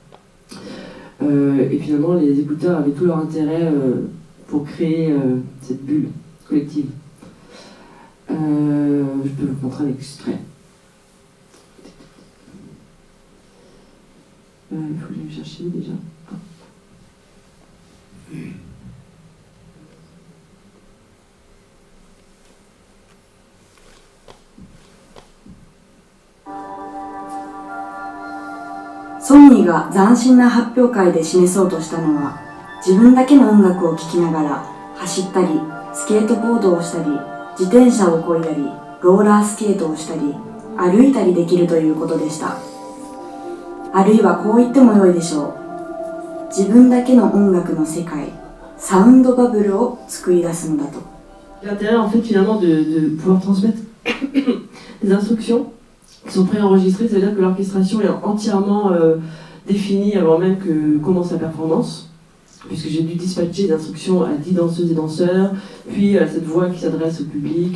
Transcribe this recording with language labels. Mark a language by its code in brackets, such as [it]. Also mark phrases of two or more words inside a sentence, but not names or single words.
[fr] Et finalement, les écouteurs avaient tout leur intérêt pour créer cette bulle collective. Je peux vous montrer un extrait. Il faut que je le chercher déjà. Ah. [ja] ソニーが斬新な発表会で示そうとしたのは、自分だけの音楽を聴きながら走ったり、スケートボードをしたり、自転車を漕いだり、ローラースケートをしたり、歩いたりできるということでした。あるいはこう言ってもよいでしょう。自分だけの音楽の世界、サウンドバブルを作り出すのだと。 [fr] L'intérêt en fait finalement de pouvoir transmettre des instructions qui sont préenregistrées, ça veut dire que l'orchestration est entièrement définie avant même que commence la performance, puisque j'ai dû dispatcher des instructions à 10 danseuses et danseurs, puis à cette voix qui s'adresse au public.